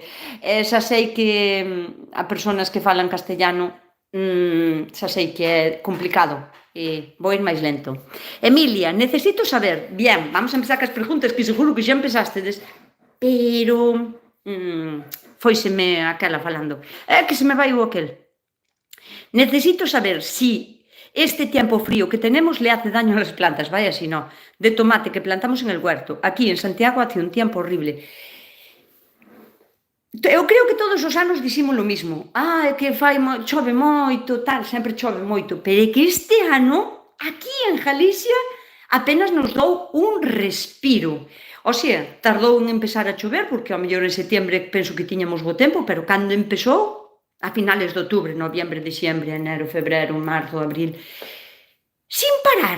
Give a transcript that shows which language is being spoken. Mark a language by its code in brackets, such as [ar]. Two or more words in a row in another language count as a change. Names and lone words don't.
[gl] Xa sei que a persoas que falan castellano xa sei que é complicado, vou ir máis lento. [es] Emilia, necesito saber, bien, vamos a empezar [gl] cas preguntas que seguro que xa empezástedes, pero foiseme aquela falando, que se me vai o aquel. [es] Necesito saber si este tiempo frío que tenemos le hace daño a las plantas, vaya si no, de tomate que plantamos en el huerto. Aquí en Santiago hace un tiempo horrible. [gl] Eu creo que todos os anos diximos o mismo. É que chove moito, tal, sempre chove moito. Pero é que este ano, aquí en Galicia, apenas nos dou un respiro. O sea, tardou en empezar a chover, porque ao mellor en setembro penso que tiñamos bo tempo, pero cando empezou, a finales de outubro, [es] noviembre, diciembre, enero, febrero, marzo, abril, sin parar.